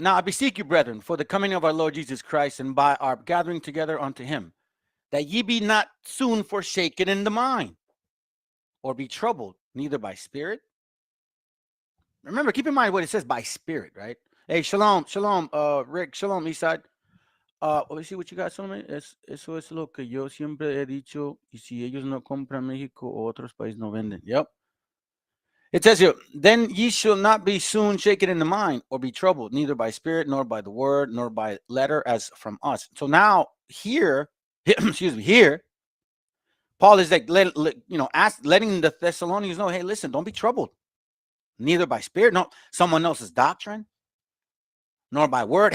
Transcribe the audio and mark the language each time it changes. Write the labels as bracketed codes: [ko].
[en] Now I beseech you, brethren, for the coming of our Lord Jesus Christ, and by our gathering together unto him, that ye be not soon forsaken in the mind, or be troubled, neither by spirit. Remember, keep in mind what it says by spirit, right? Hey, shalom, Rick, shalom, Eastside. Let me see what you got, Solomon. [es] Eso es lo que yo siempre he dicho, y si ellos no compran México o otros países no venden. [en] Yep. It says here, then ye shall not be soon shaken in the mind, or be troubled, neither by spirit, nor by the word, nor by letter, as from us. So now here, excuse me, here, Paul is like, letting the Thessalonians know, hey, listen, don't be troubled, neither by spirit, no, someone else's doctrine, nor by word.